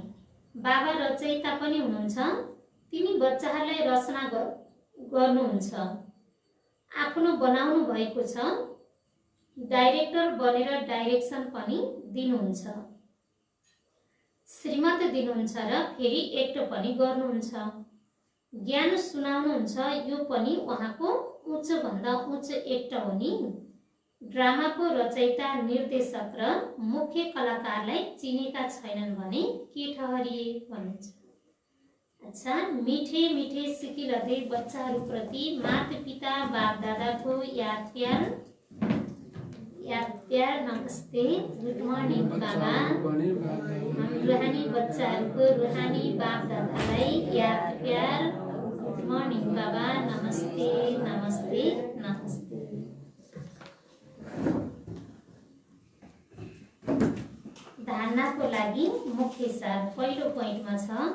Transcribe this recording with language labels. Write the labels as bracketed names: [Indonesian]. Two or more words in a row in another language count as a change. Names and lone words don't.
[Nepali] बाबा रचयिता पनि हुनुहुन्छ, तिमी बच्चाहरूलाई रचना गर्नुहुन्छ, आफ्नो बनाउनु भएको छ, डाइरेक्टर बनेर डाइरेक्सन पनि दिनुहुन्छ, श्रीमत दिनुहुन्छ र फेरि एक्ट पनि गर्नुहुन्छ, ज्ञान सुनाउनुहुन्छ, यो पनि उहाँको उच्चभन्दा उच्च एक्ट हो नि। ड्रामाको रचयिता, निर्देशक र मुख्य कलाकारलाई चिनेका छैनन् भने के ठहरिए भन्नुहुन्छ। [Hindi] अच्छा, मिठे मिठे [Nepali] सिकिरहँदै बच्चाहरूप्रति माता-पिता बापदादाको याद प्यार नमस्ते, [English] good morning [Nepali] बाबा। रुहानी बच्चाहरूको रुहानी बापदादालाई याद प्यार, [English] good morning [Nepali] बाबा, नमस्ते नमस्ते नमस्ते। धारणाको लागि मुख्य सार पहिलो पोइन्टमा छ,